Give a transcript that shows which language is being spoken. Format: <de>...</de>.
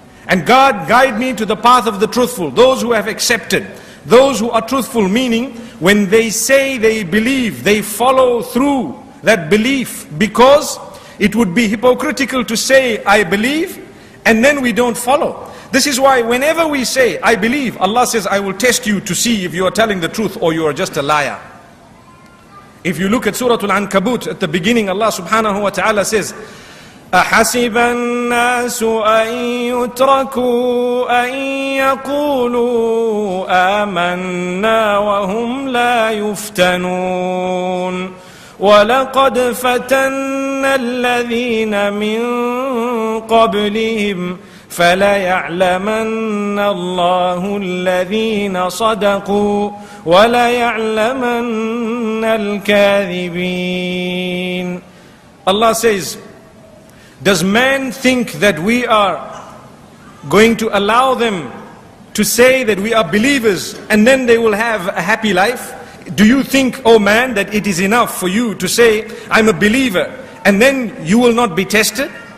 <en>And God guide me to the path of the truthful, those who have accepted, those who are truthful, meaning when they say they believe, they follow through that belief, because it would be hypocritical to say I believe and then we don't follow. This is why whenever we say I believe, Allah says I will test you to see if you are telling the truth or you are just a liar. If you look at Surah Al-Ankabut, at the beginning Allah subhanahu wa ta'ala says,</en> <ar>أَحَسِبَ النَّاسُ أَن يُتْرَكُوا أَن يَقُولُوا آمَنَّا وَهُمْ لَا يُفْتَنُونَ وَلَقَدْ فَتَنَّا الَّذِينَ مِن قَبْلِهِمْ فَلَيَعْلَمَنَّ اللَّهُ الَّذِينَ صَدَقُوا وَلَيَعْلَمَنَّ الْكَاذِبِينَ.</ar> <en>Allah says, does man think that we are going to allow them to say that we are believers and then they will have a happy life? Do you think, oh man, that it is enough for you to say, I'm a believer, and then you will not be tested?</en>